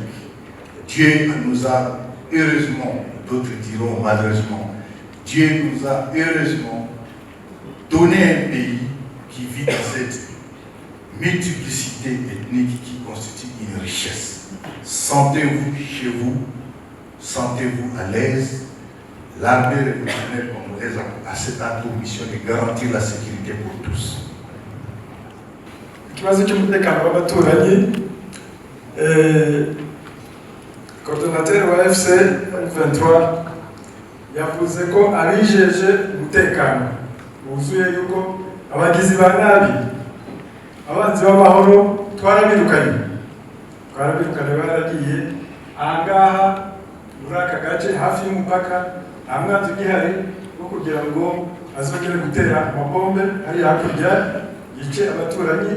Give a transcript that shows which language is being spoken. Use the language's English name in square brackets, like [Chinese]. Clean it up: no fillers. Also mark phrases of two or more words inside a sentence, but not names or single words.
[French] Dieu nous a heureusement, d'autres diront malheureusement, Dieu nous a heureusement donné un pays qui vit dans cette multiplicité ethnique qui constitue une richesse. Sentez-vous chez vous, sentez-vous à l'aise. L'armée révolutionnaire congolaise a cette mission de garantir la sécurité pour tous. [Kinyarwanda] Ikibazo cy'umutekano w'abaturanyi, coordinateur wa FC 23 yavuze ko abijeje umutekano wuzuye yuko abagizi ba nabi abanzi b'amahoro twarabirukanye baragiye ahangaha muri aka gace hafi y'umupaka nta mwanzi ugihari wo kugira ngo azongere gutera amabombe hari hakurya yice abaturanyi.